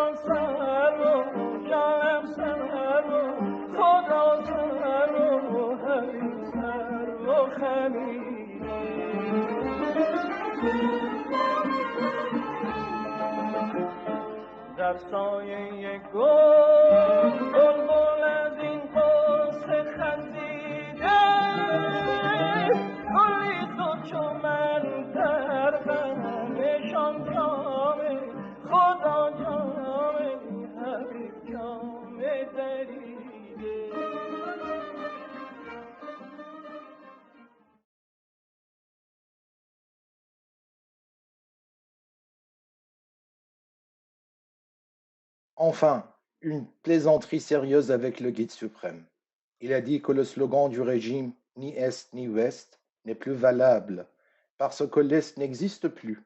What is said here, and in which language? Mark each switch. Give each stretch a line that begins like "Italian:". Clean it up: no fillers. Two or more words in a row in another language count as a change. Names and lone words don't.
Persian: در سایه گل بلبل از این قصه خندیده گلی تو چو من در غمشان جامه خدا جامه حبیب جامه دریده.
French: Enfin, une plaisanterie sérieuse avec le guide suprême. Il a dit que le slogan du régime ni Est ni Ouest n'est plus valable parce que l'Est n'existe plus.